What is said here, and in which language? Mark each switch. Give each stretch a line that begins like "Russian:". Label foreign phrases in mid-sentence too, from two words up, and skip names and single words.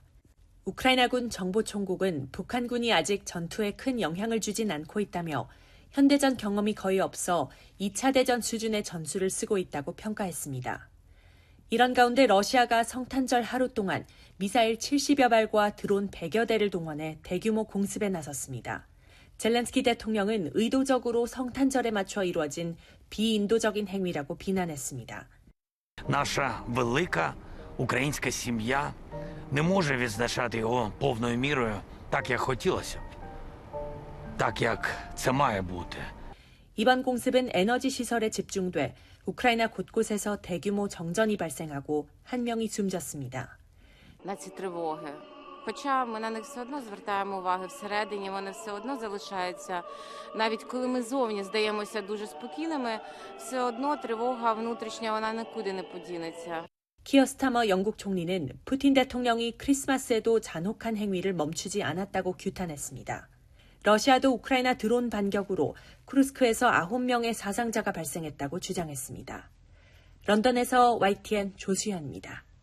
Korean: 우크라이나군 정보총국은 북한군이 아직 전투에 큰 영향을 주진 않고 있다며 현대전 경험이 거의 없어 2차 대전 수준의 전술을 쓰고 있다고 평가했습니다. 이런 가운데 러시아가 성탄절 하루 동안 미사일 70여 발과 드론 100여 대를 동원해 대규모 공습에 나섰습니다. 젤렌스키 대통령은 의도적으로 성탄절에 맞춰 이루어진 비인도적인 행위라고 비난했습니다.
Ukrainian: Наша велика українська сім'я не може відзначати його повною мірою, так як хотілося б. Так як це має бути.
Korean: 이번 공습은 에너지 시설에 집중돼 우크라이나 곳곳에서 대규모 정전이 발생하고 한 명이 숨졌습니다.
Ukrainian: На ці тривоги. Хоча ми на них все одно звертаємо уваги всередині, вони все одно залишаються. Навіть коли ми зовні здаємося дуже спокійними, все одно тривога внутрішня, вона нікуди не подінеться.
Korean: 키어 스타머 영국 총리는 푸틴 대통령이 크리스마스에도 잔혹한 행위를 멈추지 않았다고 규탄했습니다. 러시아도 우크라이나 드론 반격으로 쿠르스크에서 9명의 사상자가 발생했다고 주장했습니다. 런던에서 YTN 조수현입니다.